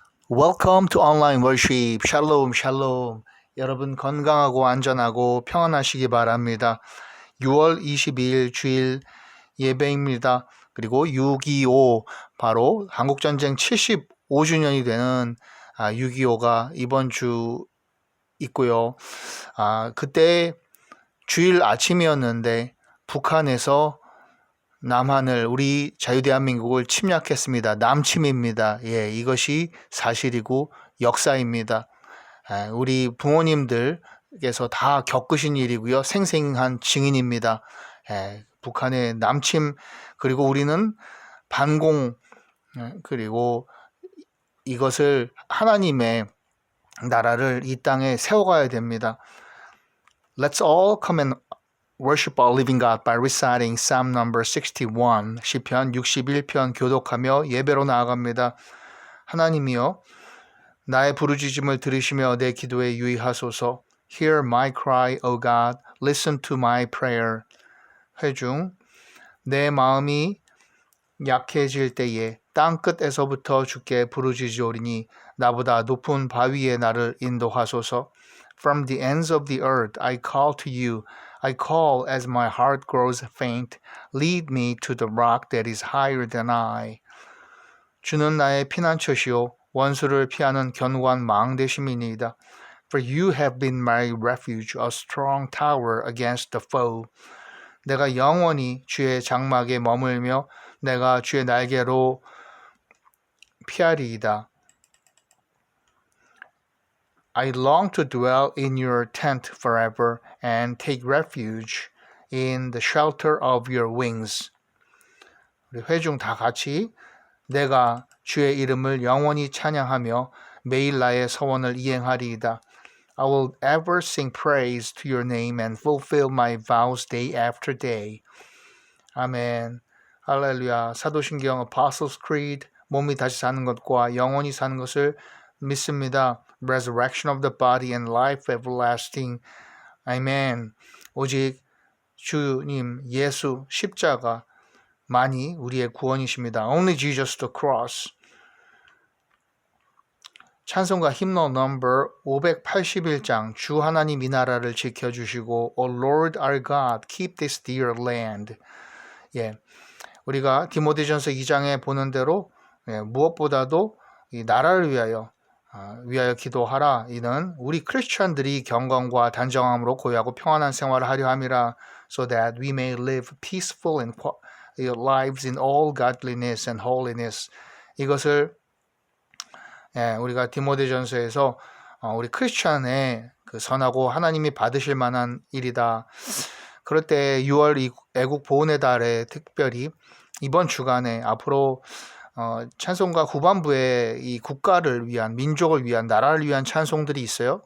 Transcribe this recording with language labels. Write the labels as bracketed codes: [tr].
[en] Welcome to Online Worship. [ko] 샬롬, 샬롬. 여러분 건강하고 안전하고 평안하시기 바랍니다. 6월 22일 주일 예배입니다. 그리고 6.25 바로 한국전쟁 75주년이 되는 6.25가 이번 주 있고요. 그때 주일 아침이었는데 북한에서 남한을 우리 자유대한민국을 침략했습니다. 남침입니다. 이것이 사실이고 역사입니다. 우리 부모님들께서 다 겪으신 일이고요. 생생한 증인입니다. 북한의 남침 그리고 우리는 반공 그리고 이것을 하나님의 나라를 이 땅에 세워가야 됩니다. [en] Let's all come and worship our living God by reciting Psalm number 61, [ko] 시편 61편 교독하며 예배로 나아갑니다. 하나님이여, 나의 부르짖음을 들으시며 내 기도에 유의하소서. [en] Hear my cry, O God. Listen to my prayer. [ko] 회중, 내 마음이 약해질 때에 땅끝에서부터 주께 부르짖으오리니 나보다 높은 바위에 나를 인도하소서. [en] From the ends of the earth I call to you. I call as my heart grows faint. Lead me to the rock that is higher than I. [ko] 주는 나의 피난처시요 원수를 피하는 견고한 망대심이니이다. [en] For you have been my refuge, a strong tower against the foe. [ko] 내가 영원히 주의 장막에 머물며 내가 주의 날개로 피하리이다. [en] I long to dwell in your tent forever and take refuge in the shelter of your wings. [ko] 우리 회중 다 같이 내가 주의 이름을 영원히 찬양하며 매일 나의 서원을 이행하리이다. [en] I will ever sing praise to your name and fulfill my vows day after day. [ko] 아멘. 할렐루야. 사도신경 Apostles' Creed 몸이 다시 사는 것과 영원히 사는 것을 믿습니다. [en] Resurrection of the body and life everlasting. 아멘. [ko] 오직 주님 예수 십자가만이 우리의 구원이십니다. [en] Only Jesus the cross. [ko] 찬송가 힘너 넘버 581장 주 하나님 이 나라를 지켜주시고 [en] O Lord our God keep this dear land. [ko] 우리가 디모데전서 2장에 보는 대로 무엇보다도 이 나라를 위하여 기도하라. 이는 우리 크리스천들이 경건과 단정함으로 고요하고 평안한 생활을 하려 함이라. [en] So that we may live peaceful and lives in all godliness and holiness. [ko] 이것을 우리가 디모데전서에서 우리 크리스천의 그 선하고 하나님이 받으실 만한 일이다. 그럴 때 6월 애국 보훈의 달에 특별히 이번 주간에 앞으로 찬송가 후반부에 이 국가를 위한 민족을 위한 나라를 위한 찬송들이 있어요.